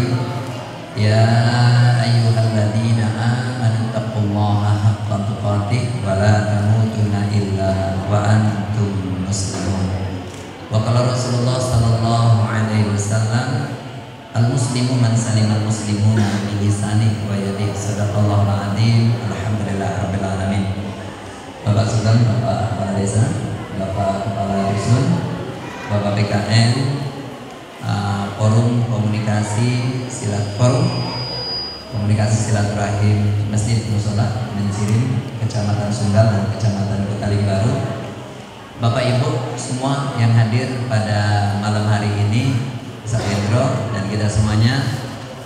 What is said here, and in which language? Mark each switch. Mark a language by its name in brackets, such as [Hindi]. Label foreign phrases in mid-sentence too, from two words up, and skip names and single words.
[Arabic] يا أيها الذين آمنوا اتقوا الله حق تقاته ولا تموتن إلا وأنتم مسلمون. وقال رسول الله صلى الله عليه وسلم، المسلم من سلم المسلمون من لسانه ويده. صدق الله العظيم. الحمد لله رب العالمين. [Indonesian] Bapak Sultan, Bapak Kepala Desa, Bapak Kepala Dusun, Bapak PKN, Forum Komunikasi Silaturahim Masjid Mushola Mencirim, Kecamatan Sunggal dan Kecamatan Betaling Baru, Bapak Ibu semua yang hadir pada malam hari ini, Sakendro dan kita semuanya.